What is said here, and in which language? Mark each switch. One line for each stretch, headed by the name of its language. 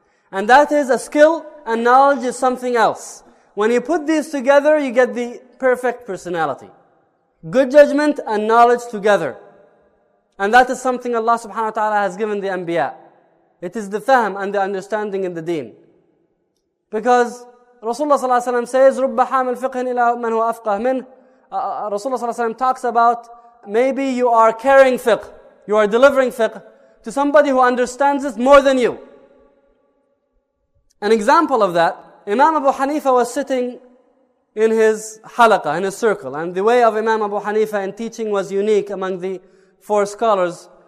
English: And that is a skill, and knowledge is something else. When you put these together, you get the perfect personality. Good judgment and knowledge together. And that is something Allah subhanahu wa ta'ala has given the anbiya. It is the fahm and the understanding in the deen.
Arabic: Because Rasulullah sallallahu alaihi wasallam says, رُبَّ حَامِلْ فِقْهٍ إِلَىٰ مَنْ هُوَ أَفْقَهْ مِنْهُ.
English: Rasulullah sallallahu alaihi wasallam talks about maybe you are carrying fiqh, you are delivering fiqh to somebody who understands it more than you. An example of that, Imam Abu Hanifa was sitting in his halaqah, in his circle, and the way of Imam Abu Hanifa in teaching was unique among the four scholars.